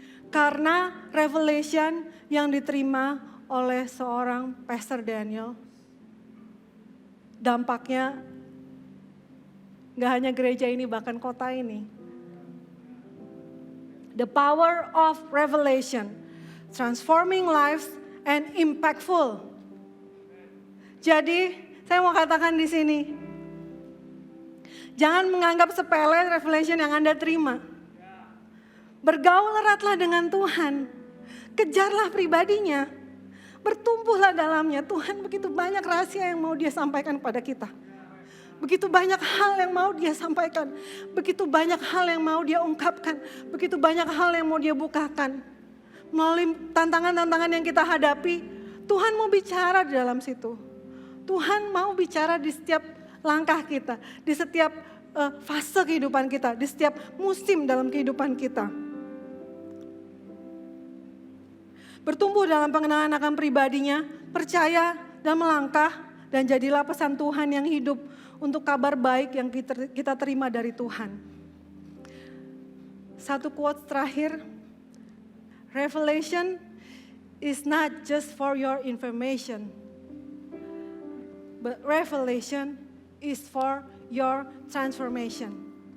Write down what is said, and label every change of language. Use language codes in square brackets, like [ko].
[id] Karena revelation yang diterima oleh seorang Pastor Daniel, dampaknya gak hanya gereja ini, bahkan kota ini. [en] The power of revelation, transforming lives and impactful. [id] Jadi, saya mau katakan di sini, jangan menganggap sepele revelation yang Anda terima. Bergaul eratlah dengan Tuhan, kejarlah pribadinya, bertumbuhlah dalamnya. Tuhan begitu banyak rahasia yang mau Dia sampaikan kepada kita. Begitu banyak hal yang mau Dia sampaikan. Begitu banyak hal yang mau Dia ungkapkan. Begitu banyak hal yang mau Dia bukakan. Melalui tantangan-tantangan yang kita hadapi, Tuhan mau bicara di dalam situ. Tuhan mau bicara di setiap langkah kita. Di setiap fase kehidupan kita. Di setiap musim dalam kehidupan kita. Bertumbuh dalam pengenalan akan pribadinya. Percaya dan melangkah. Dan jadilah pesan Tuhan yang hidup untuk kabar baik yang kita terima dari Tuhan. Satu quote terakhir, [en] revelation is not just for your information, but revelation is for your transformation.